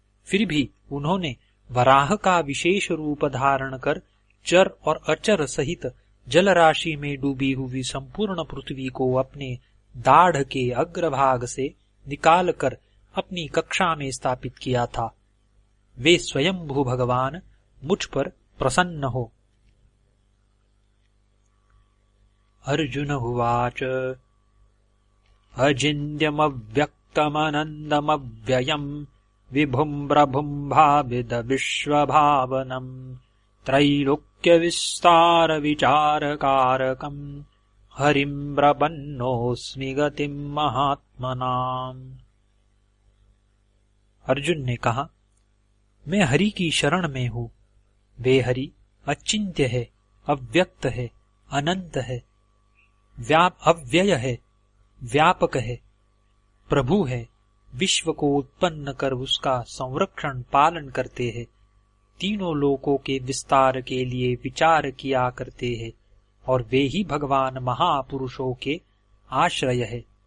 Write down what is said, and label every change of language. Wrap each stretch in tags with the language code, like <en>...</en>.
<hi>फिर भी उन्होंने वराह का विशेष रूप धारण कर चर और अचर सहित जल राशि में डूबी हुई संपूर्ण पृथ्वी को अपने दाढ़ के अग्रभाग से निकालकर अपनी कक्षा में स्थापित किया था। वे स्वयंभू भगवान मुझ पर प्रसन्न हो।</hi> <sa>अर्जुन उवाच अचिन्त्यमव्यक्तमनन्दमव्ययम् विभुम् प्रभुम् भाविद विश्वभावनम् त्रैलोक्यविस्तारविचारकारकम् हरिम् प्रपन्नोऽस्मि गतिम् महात्मनाम्।</sa> <hi>अर्जुन ने कहा, मैं हरि की शरण में हूँ। वे हरि अचिंत्य है, अव्यक्त है, अनंत है, अव्यय है, व्यापक है, प्रभु है, विश्व को उत्पन्न कर उसका संरक्षण पालन करते हैं, तीनों लोकों के विस्तार के लिए विचार किया करते हैं, और वे ही भगवान महापुरुषों के आश्रय है।</hi>